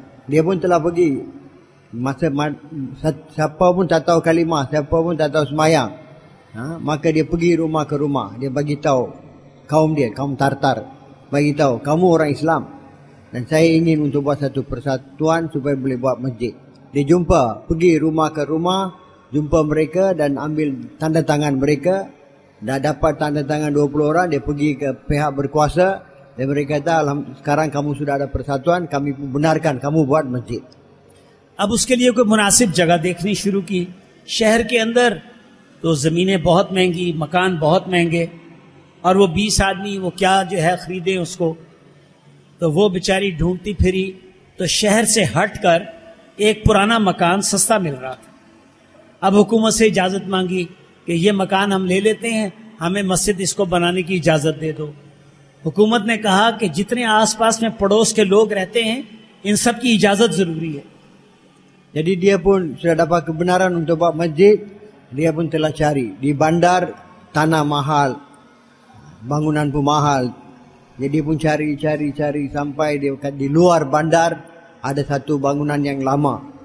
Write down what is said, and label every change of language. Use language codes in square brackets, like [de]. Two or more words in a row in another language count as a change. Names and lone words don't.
[ms] Dia pun telah pergi, siapa pun tak tahu kalimah, siapa pun tak tahu semayang, maka dia pergi rumah ke rumah, dia bagi tahu kaum dia, kaum Tartar, bagi tahu kamu orang Islam dan saya ingin untuk buat satu persatuan supaya boleh buat masjid. Dia pergi rumah ke rumah, jumpa mereka dan ambil tanda tangan mereka. Dah dapat tanda tangan 20 orang, dia pergi ke pihak berkuasa dan mereka kata, sekarang kamu sudah ada persatuan, kami benarkan kamu buat masjid. [ur] اب اس کے لیے کوئی مناسب جگہ دیکھنی شروع کی. شہر کے اندر تو زمینیں بہت مہنگی، مکان بہت مہنگے، اور وہ 20 آدمی وہ کیا جو ہے خریدے اس کو. تو وہ بیچاری ڈھونڈتی پھری، تو شہر سے ہٹ کر ایک پرانا مکان سستا مل رہا تھا. اب حکومت سے اجازت مانگی کہ یہ مکان ہم لے لیتے ہیں، ہمیں مسجد اس کو بنانے کی اجازت دے دو. حکومت نے کہا کہ جتنے آس پاس میں پڑوس کے لوگ رہتے ہیں ان سب کی اجازت ضروری ہے. [ms] Jadi dia pun sudah dapat kebenaran untuk buat masjid, dia pun telah cari. Di bandar tanah mahal, bangunan pun mahal. Jadi dia pun cari sampai dia di luar bandar ada satu bangunan yang lama.